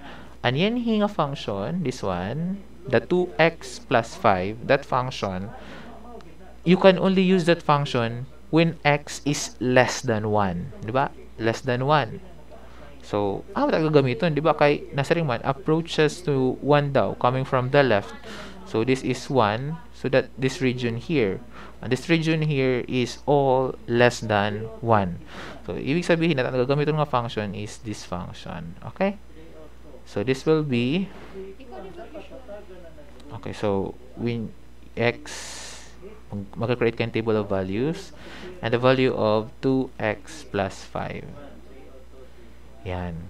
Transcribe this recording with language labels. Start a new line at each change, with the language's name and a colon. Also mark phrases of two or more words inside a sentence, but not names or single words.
English: And yan hinga function, this one, the 2x plus 5, that function, you can only use that function when x is less than 1. Diba? Less than 1. So,
Waray: ta gagamiton, diba? Kay nasa ring man,
English: approaches to 1 daw, coming from the left. So, this is 1. So, that this region here. And this region here is all less than 1. So,
Waray: ibig sabihin na ang gagamiton nga function
English: is this function.
Waray: Okay?
English: So, this will be, okay, so, when x,
Filipino: mag-create ka
English: table of values, and the value of 2x plus 5. Yan.